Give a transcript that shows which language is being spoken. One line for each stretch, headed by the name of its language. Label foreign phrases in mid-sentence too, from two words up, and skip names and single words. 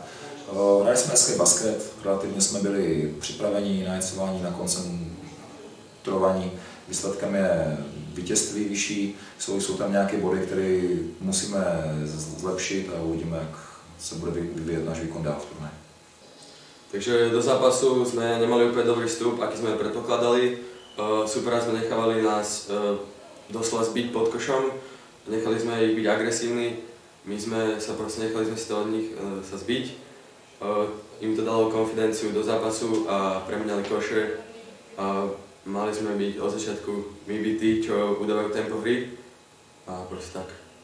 Czech: Hráli jsme hezký basket, relativně jsme byli připraveni na jecování, na koncentrovaní. Výsledkem je vítězství vyšší, jsou tam nějaké body, které musíme zlepšit a uvidíme, jak se bude vyvíjet náš výkon dál v turnaji.
Slovak: Takže do zápasu sme nemali úplne dobrý vstup, aký sme predpokladali. Supera sme nechávali nás doslova zbiť pod košom, nechali sme ich byť agresívni, my sme sa proste nechali si to od nich sa zbiť. Im to dalo konfidenciu do zápasu a premenali koše a mali sme byť od začiatku my byť tí, čo udávajú tempo hry a proste tak.